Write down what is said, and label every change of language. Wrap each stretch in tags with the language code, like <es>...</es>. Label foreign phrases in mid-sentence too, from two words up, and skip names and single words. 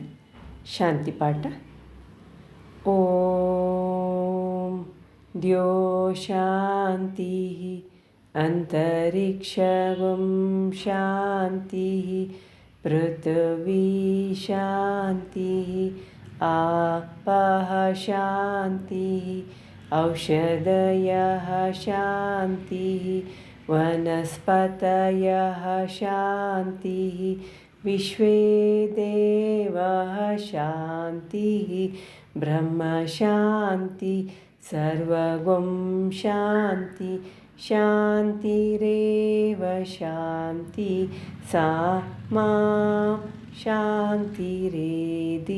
<sa>ಶಾಂತಿ ಪಾಠ. ಓಂ ದ್ಯೋ ಶಾಂತಿ ಅಂತರಿಕ್ಷಂ ಶಾಂತಿ ಪೃಥ್ವೀ ಶಾಂತಿ ಆಪಃ ಶಾಂತಿ ಔಷಧಯಃ ಶಾಂತಿ ವನಸ್ಪತಯಃ ಶಾಂತಿ ವಿಶ್ವೇ ದೇವಃ ಶಾಂತಿ ಬ್ರಹ್ಮ ಶಾಂತಿ ಸರ್ವಗಂ ಶಾಂತಿ ಶಾಂತಿರೇವ ಶಾಂತಿ ಸಾ ಮಾ ಶಾಂತಿರೇಧಿ.</sa>